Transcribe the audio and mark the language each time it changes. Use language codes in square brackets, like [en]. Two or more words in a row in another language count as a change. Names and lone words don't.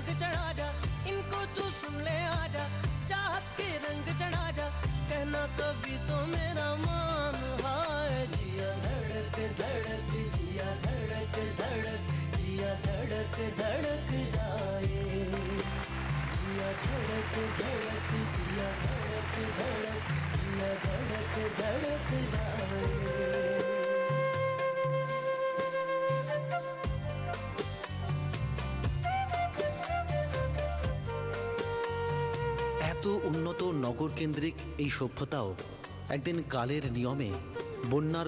[hi] चढ़ा जा इनको तू सुन ले आजा चाहत के रंग चढ़ा जा कहना कभी तो मेरा मान हाय जिया धड़क धड़क जिया धड़क धड़क जिया धड़क धड़क जाए जिया धड़क धड़क जिया धड़क धड़क जिया धड़क धड़क जाए [bn] এত উন্নত নগর কেন্দ্রিক এই সভ্যতাও একদিন কালের নিয়মে বন্যার